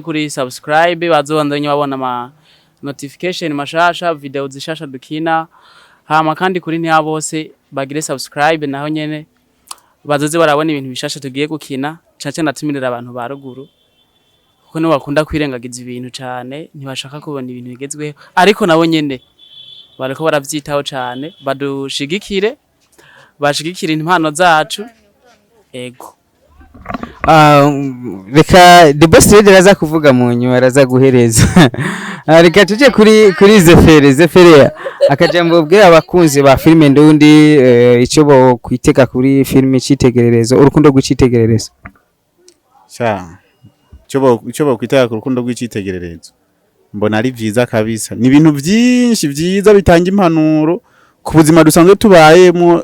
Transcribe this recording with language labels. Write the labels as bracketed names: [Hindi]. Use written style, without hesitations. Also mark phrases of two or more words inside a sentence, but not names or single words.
[Rundi] kuri subscribe bazobandanye babona ama notification mashasha video zishasha dukina hama kandi kuri ntiya bose bagire subscribe naho nyene bazoze barabona ibintu bishasha tugiye gukina cace natumirira abantu ba ruguru kuko no bakunda kwirengagiza ibintu cyane ntibashaka kubona ibintu bigezweho ariko nabo nyene bariko baravyitaho cyane badushigikire bashigikira impano zacu ego reka [English] the boss leader [Rundi] araza kuvuga mu nyuma araza guhereza reka tuje kuri Zefere akajambo bwira abakunzi ba filime ndundi icyo bo kwitega kuri filime cyitegererezo urukundo rw'icitegererezo icyo bo kwitega ku rukundo rw'icitegererezo mbona ari vyiza kabisa ni ibintu byinshi vyiza bitanga impanuro ku buzima dusanzwe tubayemo